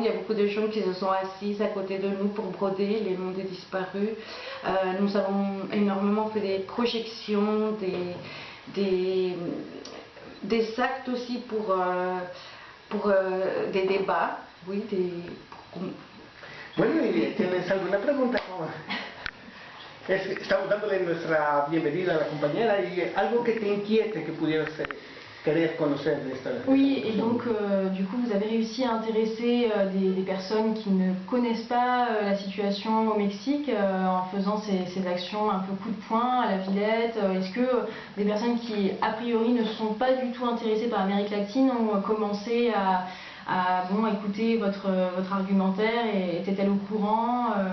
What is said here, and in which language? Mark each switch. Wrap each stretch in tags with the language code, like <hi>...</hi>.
<fr>Il y a beaucoup de gens qui se sont assis à côté de nous pour broder les noms des disparus. Nous avons énormément fait des projections, des actes aussi pour des débats, oui,</fr> <es>Bueno, ¿y tienes alguna pregunta? Estamos dándole nuestra bienvenida a la compañera y algo que te inquiete que pudieras querer conocer de esta.</es> <fr>Oui, et donc du coup vous avez réussi à intéresser des personnes qui ne connaissent pas la situation au Mexique en faisant ces actions un peu coup de poing à la Villette. Est-ce que des personnes qui a priori ne sont pas du tout intéressées par l'Amérique latine ont commencé à écouter votre argumentaire et étaient-elles au courant</fr>